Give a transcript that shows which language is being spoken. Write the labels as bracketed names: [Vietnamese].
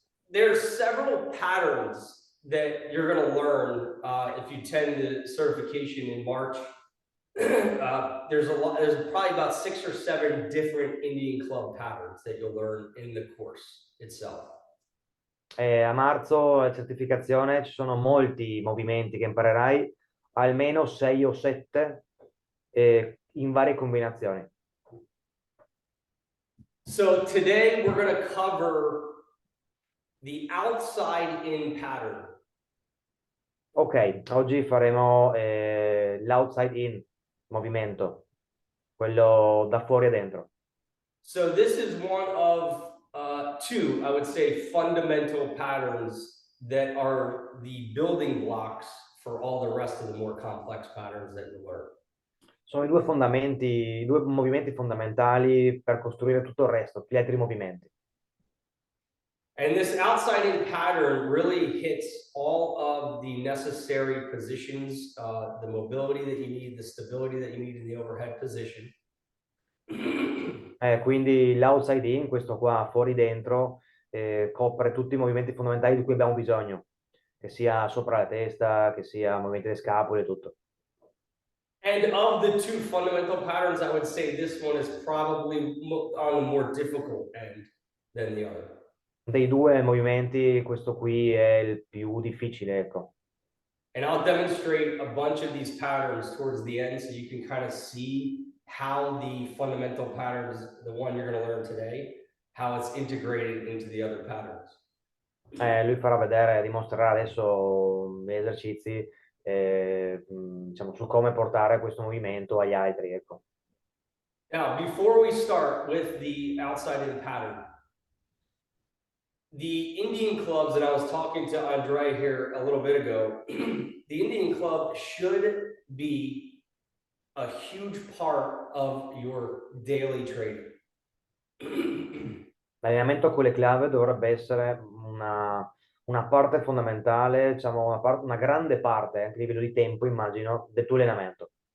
[English] There's several patterns that you're going to learn if you attend the certification in March. There's probably about 6 or 7 different Indian club patterns that you'll learn in the course itself. [Italian] A marzo, la certificazione, ci sono molti movimenti che imparerai, almeno 6 o 7 in varie combinazioni. [English] So today we're going to cover the outside in pattern. [Italian] Ok, oggi faremo l'outside in movimento, quello da fuori a dentro. [English] So this is one of 2, I would say, fundamental patterns that are the building blocks for all the rest of the more complex patterns that you learn. [Italian] Sono i due movimenti fondamentali per costruire tutto il resto, gli altri movimenti. [English] And this outside in pattern really hits all of the necessary positions, the mobility that you need, the stability that you need in the overhead position. [Italian] Quindi l'outside in, questo qua fuori dentro, copre tutti i movimenti fondamentali di cui abbiamo bisogno, che sia sopra la testa, che sia movimenti delle scapole, tutto. [English] And of the 2 fundamental patterns, I would say this one is probably on the more difficult end than the other. [Italian] Dei 2 movimenti, questo qui è il più difficile, ecco. [English] And I'll demonstrate a bunch of these patterns towards the end so you can kind of see how the fundamental patterns, the one you're going to learn today, how it's integrated into the other patterns. [Italian] Lui farà vedere, dimostrerà adesso gli esercizi diciamo, su come portare questo movimento agli altri, ecco. [English] Now, before we start with the outside of the pattern, the Indian clubs, and I was talking to Andre here a little bit ago, the Indian club should be a huge part of your daily training. [Italian] L'allenamento con le clave dovrebbe essere una parte fondamentale, diciamo, una grande parte, anche a livello di tempo, immagino, del tuo allenamento.